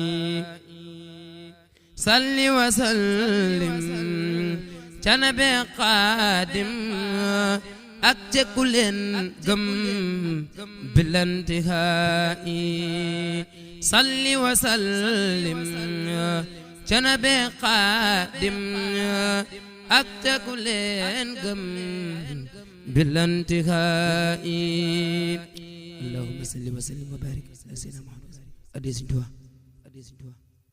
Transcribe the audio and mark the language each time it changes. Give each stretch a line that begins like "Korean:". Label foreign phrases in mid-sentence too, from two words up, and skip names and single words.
Arabic: صل وسلم
Wolof: ca nabi xaadim ak cekku leen gëm
Arabic: بلا انتهاء صل وسلم
Wolof: ca nabi xaadim ak cekku leen gëm
Arabic: بلا انتهاء اللهم صل وسلم وبارك على سيدنا محمد